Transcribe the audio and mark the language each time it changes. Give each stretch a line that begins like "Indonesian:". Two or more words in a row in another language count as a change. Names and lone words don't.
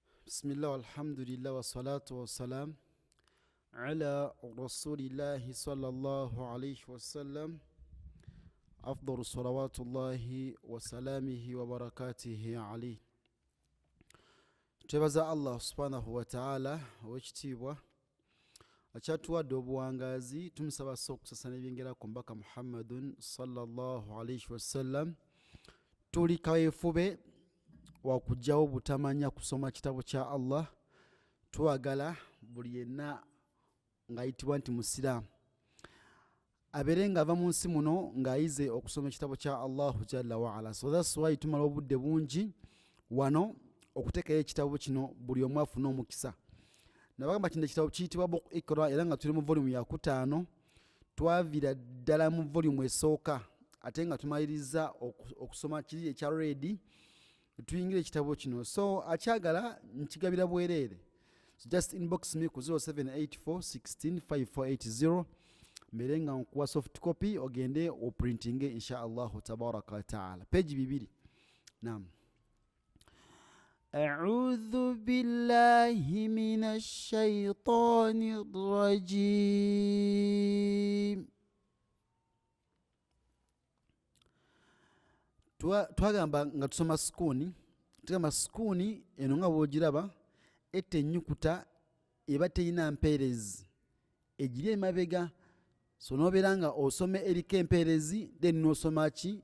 Arabic: بسم الله والحمد لله والصلاة والسلام على رسول الله صلى الله عليه وسلم أفضل صلوات الله وسلامه وبركاته عليه.
Ganda: Twebaza
Arabic: الله سبحانه وتعالى
Ganda: w'ekitiibwa akyatuwadde obuwangazi, tumusaba okusasana ebyengera ku mbaka
Arabic: محمد صلى الله عليه وسلم.
Ganda: Tuli kaweefube wakujjawo butamanya kusoma kitabo kya Allah. Twagala buli yenna ng'ayitibwa nti musiraamu abeere ng'ava mu nsi muno ng'ayize okusoma ekitabo kya
Arabic: الله جل وعلا.
English: So that's why
Ganda: tumala obudde bungi wano okuteekayo ekitabo kino buli omu afune omukisa. Nabagamba kino ekitabo kiyitibwa Book Iqra era nga tuli mu volume ya 5. Twaviira ddala mu volume esooka ate nga tumaliriza okusoma kiri ekya ready tuyingira ekitabo kino. So akyagala nkigabira bwereere. So
English: just inbox me
Ganda: ku 0784165480 mbere nga nkuwa
English: soft copy
Ganda: ogende oprintinge
Arabic: إن شاء الله تبارك وتعالى.
Ganda: Page 2. Naam.
Arabic: أعوذ بالله من الشيطان الرجيم.
Ganda: Twagamba nga tusoma sukuuni, tugamba sukuuni eno nga bw'ogiraba ette ennyukuta eba terina mpeerezi egiri emabega. So n'obeera nga osoma eriko empeerezi then n'osoma ki?